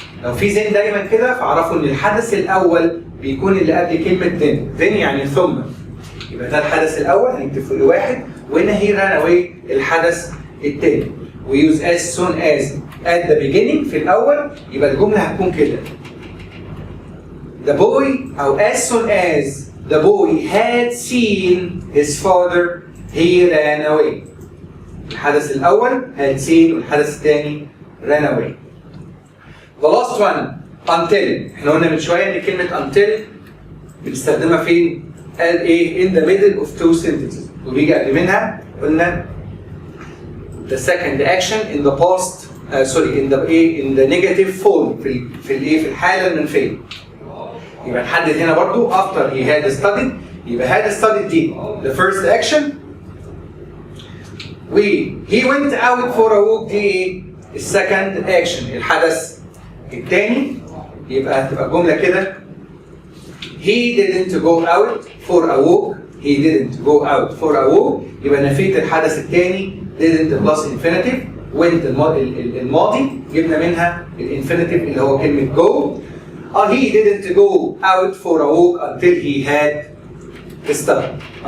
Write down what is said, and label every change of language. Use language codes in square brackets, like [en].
[ar] لو في then دايما كده فاعرفوا ان الحدث الاول بيكون اللي قبل كلمه then يعني ثم. يبقى ده الحدث الاول هنكتب فوقيه 1، وهنا he ran away الحدث الثاني. [en] we use as soon as at the beginning في الاول. يبقى الجمله هتكون كده: The boy أو as soon as the boy had seen his father he ran away. [ar] الحدث الأول had seen والحدث الثاني ran away. [en] The last one until. [ar] احنا قلنا من شوية إن كلمة until بنستخدمها فين؟ قال إيه؟ in the middle of two sentences. [en] وبيجي قبل منها قلنا the second action in the past in the negative form في الحالة المنفية. يبقى نحدد هنا برضو after he had studied. يبقى had studied دي the first action. he went out for a walk دي السكند action الحدث الثاني. يبقى هتبقى الجملة كده: he didn't go out for a walk. he didn't go out for a walk. [ar] يبقى نفيت الحدث الثاني didn't plus infinitive. went الماضي جبنا منها الانفينيتيف اللي هو كلمة go. [en] He didn't go out for a walk until he had studied.